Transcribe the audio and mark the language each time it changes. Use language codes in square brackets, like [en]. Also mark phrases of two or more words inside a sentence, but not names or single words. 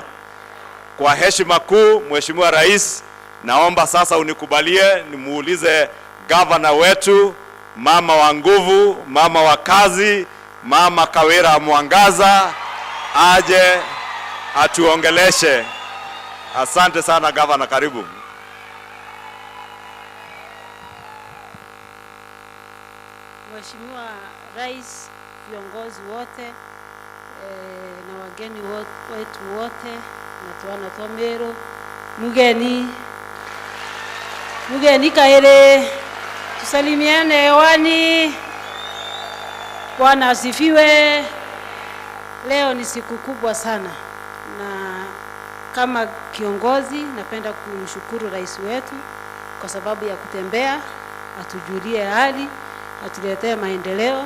[sw] Kwa heshima kuu, Mheshimiwa Rais, naomba sasa unikubalie nimuulize governor wetu, mama wa nguvu, mama wa kazi, mama Kawira Mwangaza, aje atuongeleshe. Asante sana governor, karibu. Mheshimiwa Rais, viongozi wote na wageni wetu wote, [mer] na tuana twa Meru, mugeni kaere, [sw] tusalimiane hewani. Bwana asifiwe. Leo ni siku kubwa sana, na kama kiongozi napenda kumshukuru rais wetu kwa sababu ya kutembea, atujulie hali, atuletee maendeleo.